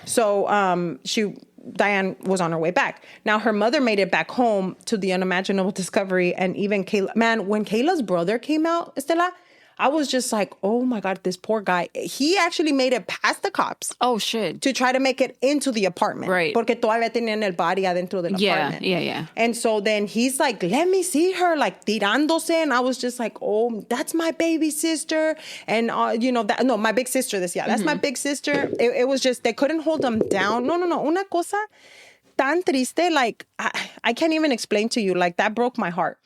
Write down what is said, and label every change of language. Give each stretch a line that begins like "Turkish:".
English: So Diane was on her way back. Now, her mother made it back home to the unimaginable discovery. And even Kayla, man, when Kayla's brother came out, Estela, I was just like, oh my God, this poor guy. He actually made it past the cops. Oh, shit. To try to make it into the apartment. Right.
Spanish: Porque todavía tenían el
English: body
Spanish: adentro del
English: apartment. Yeah. And so then he's like, let me see her, like
Spanish: tirándose.
English: And I was just like, oh, that's my baby sister. And, my big sister that's my big sister. It was just, they couldn't hold him down. No.
Spanish: Una cosa tan triste,
English: like, I can't even explain to you. Like, that broke my heart.